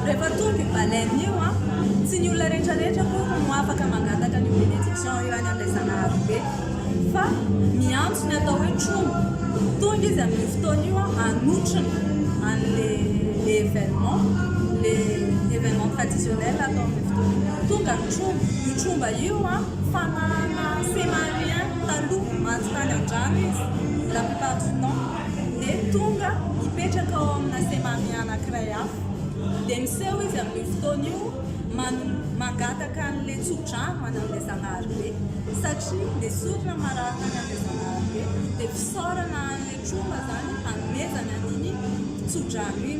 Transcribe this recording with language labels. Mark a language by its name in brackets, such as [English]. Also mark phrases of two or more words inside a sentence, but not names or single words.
[Malagasy] Rehefa tonga i baleine io tsy ny olona rehetrarehetra koa no afaka mangataka ny benediction io any amin'ilay zagnahary fa miantso ny atao hoe tromba. Tonga izy amin'ny fotoana io anotrina an'le [French] événement traditionnel [Malagasy] atao amin'ny fotoana. Tonga ny tromba. Io tromba io fanana semarien taloha manontany an-drano izy [French] la plupart du temps [Malagasy] dia tonga mipetraka ao amina semarien anankiray hafa dia miseho izy amin'ny fotoana io mangataka an'le tsodrano any amin'ilay zagnahary satria dia sorona mararina any amin'ilay zagnahary dia fisaorana an'le tromba zany hanomezana an'iny tsodrano iny.